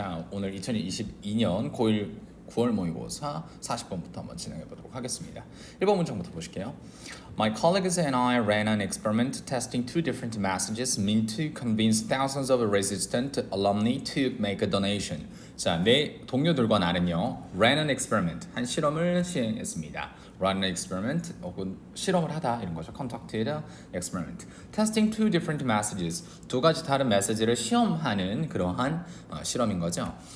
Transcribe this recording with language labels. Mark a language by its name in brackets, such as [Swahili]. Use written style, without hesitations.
[Korean] 오늘 2022년 고1 9월 모의고사 40번부터 한번 진행해 보도록 하겠습니다. 1번 문장부터 보실게요. [English] My colleagues and I ran an experiment testing two different messages meant to convince thousands of resistant alumni to make a donation. [Korean] 자, 내 동료들과 나는요, [English] ran an experiment, [Korean] 한 실험을 시행했습니다. [English] run an experiment, [Korean] 혹은 실험을 하다 이런 거죠. [English] conducted experiment. testing two different messages, [Korean] 두 가지 다른 메시지를 시험하는 그러한 실험인 거죠.